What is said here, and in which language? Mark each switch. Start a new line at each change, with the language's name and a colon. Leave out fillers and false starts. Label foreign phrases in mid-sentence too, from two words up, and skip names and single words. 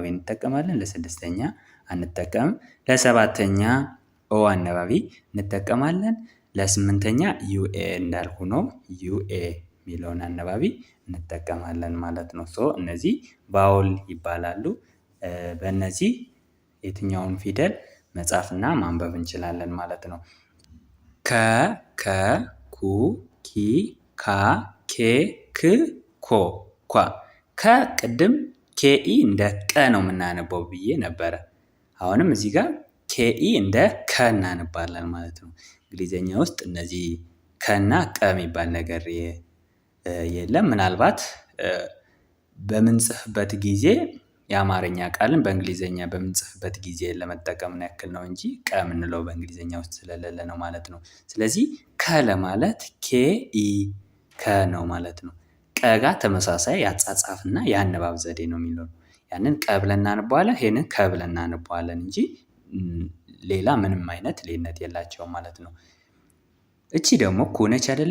Amharic: እንጠቀማለን። ለስድስተኛ አንጠቀምም። ለሰባተኛ ኦ አነባቢ እንጠቀማለን። ለስምንተኛ ዩኤ እንዳልኩ ነው፣ ዩኤ የሚለውን አነባቢ እንጠቀማለን ማለት ነው። ሶ እነዚህ ቫውል ይባላሉ። በእነዚህ የትኛውን ፊደል መጻፍና ማንበብ እንችላለን ማለት ነው። ከ ከ ኩ ኪ ካ ኬ ክ ኮ ኳ። ከቅድም ኬኢ እንደ ቀ ነው የምናነበው ብዬ ነበረ። አሁንም እዚህ ጋር ኬኢ እንደ ከ እናነባለን ማለት ነው። እንግሊዘኛ ውስጥ እነዚህ ከና ቀ የሚባል ነገር የለም። ምናልባት በምንጽፍበት ጊዜ የአማርኛ ቃልን በእንግሊዘኛ በምንጽፍበት ጊዜ ለመጠቀም ያክል ነው እንጂ ቀ የምንለው በእንግሊዘኛ ውስጥ ስለሌለ ነው ማለት ነው። ስለዚህ ከ ለማለት ኬ ኢ ከ ነው ማለት ነው። ቀ ጋር ተመሳሳይ የአጻጻፍና የአነባብ ዘዴ ነው የሚለው። ያንን ቀ ብለን እናነበዋለን፣ ይሄንን ከ ብለን እናነበዋለን እንጂ ሌላ ምንም አይነት ልዩነት የላቸውም ማለት ነው። እቺ ደግሞ ኩ ነች አይደለ?